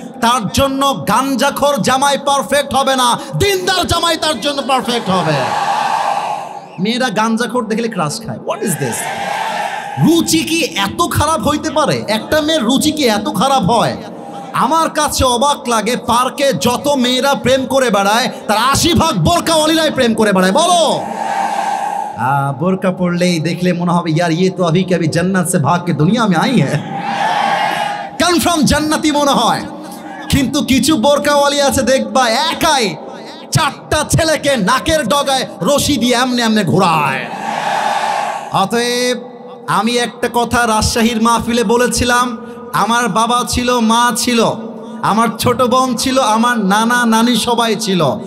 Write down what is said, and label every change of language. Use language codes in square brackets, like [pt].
[bn] তার জন্য গাঞ্জাখোর জামাই পারফেক্ট হবে না, দিনদার জামাই তার জন্য পারফেক্ট হবে। মেয়েরা গাঞ্জাখোর দেখলে ক্রাশ খায়। [en] What is this? [bn] রুচি কি এত খারাপ হইতে পারে? একটা মেয়ের রুচি কি এত খারাপ হয়? আমার কাছে অবাক লাগে, পার্কে যত মেয়েরা প্রেম করে বেড়ায় তার 80% বোরকাওয়ালিরাই প্রেম করে বেড়ায়। বলো, বোরকা পড়লেই দেখলে মনে হবে ইয়ার [hi] ये तो अभी कभी जन्नत से भाग के दुनिया में आई है, [bn] কনফার্ম জান্নাতি মনে হয়। কিন্তু কিছু বোরকাওয়ালি আছে দেখবা একাই 4টা ছেলেকে নাকের ডগায় রশি দিয়ে এমনে এমনে ঘোরায়। অতএব আমি একটা কথা রাজশাহীর মাহফিলে বলেছিলাম, আমার বাবা ছিল, মা ছিল, আমার ছোট বোন ছিল, আমার নানা নানি সবাই ছিল।